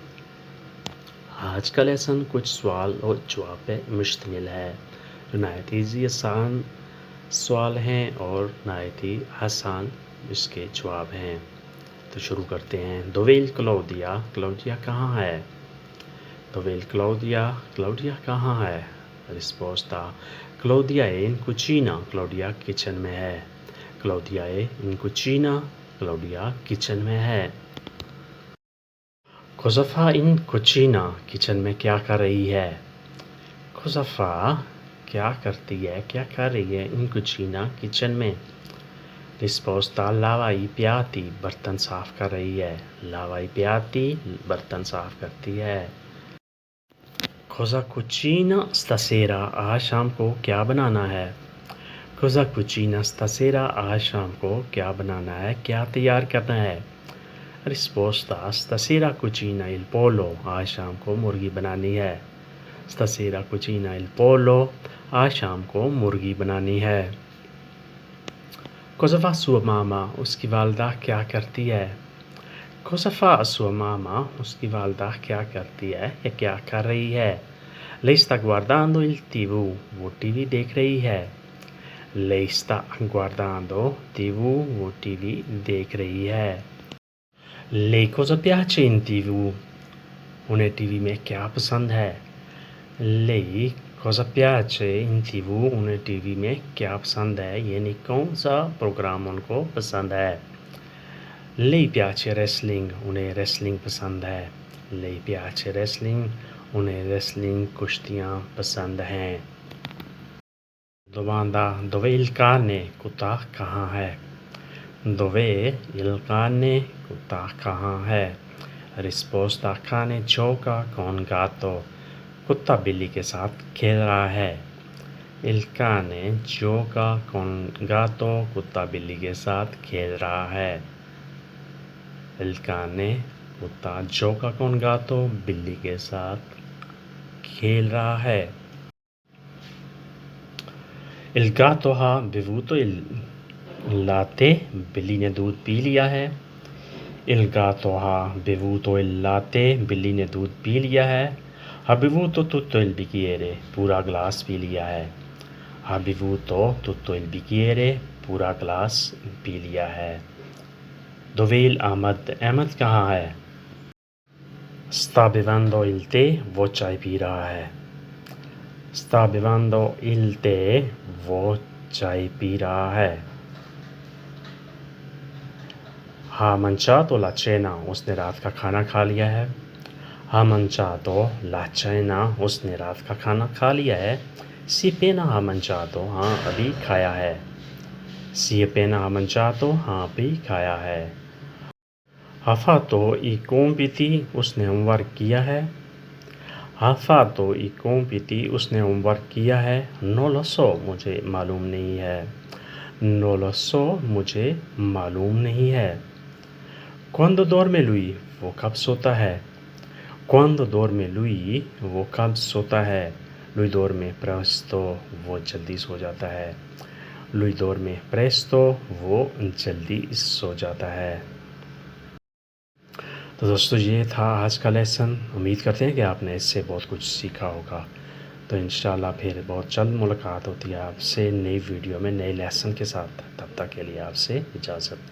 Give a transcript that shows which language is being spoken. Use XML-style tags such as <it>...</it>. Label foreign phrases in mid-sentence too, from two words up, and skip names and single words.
<ur>آج کا لیسن کچھ سوال اور جواب پہ مشتمل ہے، جو نہایت ہی آسان سوال ہیں اور نہایت ہی آسان اس کے جواب ہیں۔ تو شروع کرتے ہیں۔ دوویل کلاودیا، کلاودیا کہاں ہے؟ دوویل کلاودیا کہاں ہے؟</ur> <it>رسپوستا: کلاودیا è in cucina،</it> <ur>کلاودیا کچن میں ہے۔</ur> <it>کلاودیا è in cucina،</it> <ur>کلاودیا کچن میں ہے۔</ur> <it>Cosa fa in cucina،</it> <ur>کچن میں کیا کر رہی ہے؟</ur> <it>Cosa fa،</it> <ur>کیا کرتی ہے، کیا کر رہی ہے،</ur> <it>in cucina،</it> <ur>کچن میں۔</ur> <it>رسپوستا: lava i piatti،</it> <ur>برتن صاف کر رہی ہے۔</ur> <it>lava i piatti،</it> <ur>برتن صاف کرتی ہے۔</ur> <it>Cosa cucina stasera،</it> <ur>آج شام کو کیا بنانا ہے؟</ur> <it>Cosa cucina stasera،</it> <ur>آج شام کو کیا بنانا ہے، کیا تیار کرنا ہے؟</ur> <it>Risposta: stasera cucina il pollo،</it> <ur>آج شام کو مرغی بنانی ہے۔</ur> <it>Stasera cucina il pollo،</it> <ur>آج شام کو مرغی بنانی ہے۔</ur> <it>Cosa fa sua mamma،</it> <ur>اس کی والدہ کیا کرتی ہے؟</ur> <it>Cosa fa sua mamma،</it> <ur>اس کی والدہ کیا کرتی ہے یا کیا کر رہی ہے؟</ur> <it>Lei sta guardando il TV،</it> <ur>وہ ٹی وی دیکھ رہی ہے۔</ur> <it>Lei sta guardando TV،</it> <ur>وہ ٹی وی دیکھ رہی ہے۔</ur> <it>Lei cosa piace in TV،</it> <ur>انہیں ٹی وی میں کیا پسند ہے؟</ur> <it>Lei cosa piace in TV،</it> <ur>انہیں ٹی وی میں کیا پسند ہے، یعنی کون سا پروگرام ان کو پسند ہے۔</ur> <it>Lei piace wrestling،</it> <ur>انہیں ریسلنگ پسند ہے۔</ur> <it>Lei piace wrestling،</it> <ur>انہیں ریسلنگ کشتیاں پسند ہیں۔</ur> <it>Domanda: dov'è il cane،</it> <ur>کتا کہاں ہے؟</ur> <it>Dov'è il cane،</it> <ur>کتا کہاں ہے؟</ur> <it>Risposta: cane gioca con gatto،</it> <ur>کتا بلی کے ساتھ کھیل رہا ہے۔</ur> <it>Il cane gioca con gatto،</it> <ur>کتا بلی کے ساتھ کھیل رہا ہے۔</ur> <it>Il cane، کتا gioca con gatto،</it> <ur>بلی کے ساتھ کھیل رہا ہے۔</ur> <it>Il gatto ha bevuto il latte،</it> <ur>بلی نے دودھ پی لیا ہے۔</ur> <it>Il gatto ha bevuto il latte،</it> <ur>بلی نے دودھ پی لیا ہے۔</ur> <it>Ha bevuto tutto il bicchiere،</it> <ur>پورا گلاس پی لیا ہے۔</ur> <it>Ha bevuto tutto il bicchiere،</it> <ur>پورا گلاس پی لیا ہے۔</ur> <it>Dov'è Ahmed،</it> <ur>احمد کہاں ہے؟</ur> <it>Sta bevendo il tè،</it> <ur>وہ چائے پی رہا ہے۔</ur> <it>Sta bevendo il tè،</it> <ur>وہ چائے پی رہا ہے۔</ur> <it>Ha mangiato la cena،</it> <ur>اس نے رات کا کھانا کھا لیا ہے۔</ur> <it>Ha mangiato la cena،</it> <ur>اس نے رات کا کھانا کھا لیا ہے۔</ur> <it>Si appena ha mangiato،</it> <ur>ہاں ابھی کھایا ہے۔</ur> <it>Si appena ha mangiato،</it> <ur>ہاں ابھی کھایا ہے۔</ur> <it>Ha fatto i compiti،</it> <ur>اس نے ہوم ورک کیا ہے۔</ur> <it>Ha fatto i compiti،</it> <ur>اس نے ہوم ورک کیا ہے۔</ur> <it>Non lo so،</it> <ur>مجھے معلوم نہیں ہے۔</ur> <it>Non lo so،</it> <ur>مجھے معلوم نہیں ہے۔</ur> <it>Quando dorme lui،</it> <ur>وہ کب سوتا ہے؟</ur> <it>Quando dorme lui،</it> <ur>وہ کب سوتا ہے؟</ur> <it>Lui dorme presto،</it> <ur>وہ جلدی سو جاتا ہے۔</ur> <it>Lui dorme presto،</it> <ur>وہ جلدی سو جاتا ہے۔ تو دوستو یہ تھا آج کا لیسن، امید کرتے ہیں کہ آپ نے اس سے بہت کچھ سیکھا ہوگا۔ تو انشاءاللہ پھر بہت جلد ملاقات ہوتی ہے آپ سے نئی ویڈیو میں نئے لیسن کے ساتھ۔ تب تک کے لیے آپ سے اجازت۔</ur>